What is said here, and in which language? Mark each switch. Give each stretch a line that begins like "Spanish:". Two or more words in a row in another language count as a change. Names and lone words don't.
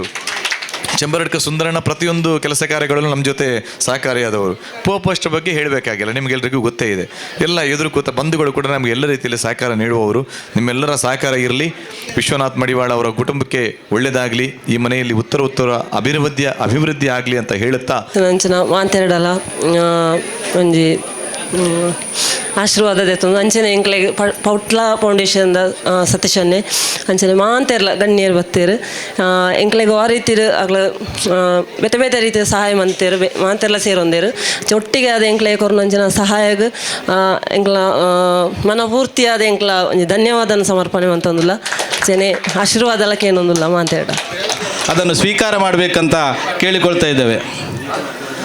Kannada: ಚೆಂಬರಡ್ಕ ಸುಂದರಣ್ಣ ಪ್ರತಿಯೊಂದು ಕೆಲಸ ಕಾರ್ಯಗಳಲ್ಲೂ ನಮ್ಮ ಜೊತೆ ಸಹಕಾರಿಯಾದವರು. ಪೋಪಸ್ಟ್ ಬಗ್ಗೆ ಹೇಳಬೇಕಾಗಿಲ್ಲ, ನಿಮಗೆಲ್ಲರಿಗೂ ಗೊತ್ತೇ ಇದೆ. ಎಲ್ಲ ಎದುರು ಕೂತ ಬಂಧುಗಳು ಕೂಡ ನಮಗೆ ಎಲ್ಲ ರೀತಿಯಲ್ಲಿ ಸಹಕಾರ ನೀಡುವವರು. ನಿಮ್ಮೆಲ್ಲರ ಸಹಕಾರ ಇರಲಿ. ವಿಶ್ವನಾಥ್ ಮಡಿವಾಳ ಅವರ ಕುಟುಂಬಕ್ಕೆ ಒಳ್ಳೆಯದಾಗಲಿ, ಈ ಮನೆಯಲ್ಲಿ ಉತ್ತರ ಅಭಿವೃದ್ಧಿ ಆಗಲಿ ಅಂತ ಹೇಳುತ್ತಾ
Tulu: ನಂಚಿನ ಮಾತೆರಡಲ ಒಂಜಿ ಆಶೀರ್ವಾದ ದೇತು ಅಂಚನೆ ಎಂಕ್ಲೆಗ್ ಪೌಟ್ಲ ಫೌಂಡೇಶನ್ದ ಸತೀಶನ್ನೇ ಅಂಚನೆ ಮಾಂತೆರ್ಲ ಗಣ್ಯರು ಬತ್ತೇರು ಎಂಕ್ಲೆಗ್ ಆ ರೀತಿರು ಆಗ್ಲ ಬೇತೆ ಬೇತೆ ರೀತಿಯ ಸಹಾಯ ಮಂತೇರು ಮಾಂತೆರ್ಲ ಸೇರೊಂದೇರು ಒಟ್ಟಿಗೆ ಅದು ಎಂಕ್ಲೆ ಕೊರನಂಚಿನ ಸಹಾಯಗ ಎಂಕ್ಲ ಮನಪೂರ್ತಿಯಾದ ಎಂಕ್ಲ ಒಂಜಿ ಧನ್ಯವಾದನ ಸಮರ್ಪಣೆ ಮಂತಂದುಲ್ಲ ಜನೆ ಆಶೀರ್ವಾದ ಏನೊಂದಿಲ್ಲ ಮಾಂತೇಡ
Kannada: ಅದನ್ನು ಸ್ವೀಕಾರ ಮಾಡಬೇಕಂತ ಕೇಳಿಕೊಳ್ತಾ ಇದ್ದೇವೆ.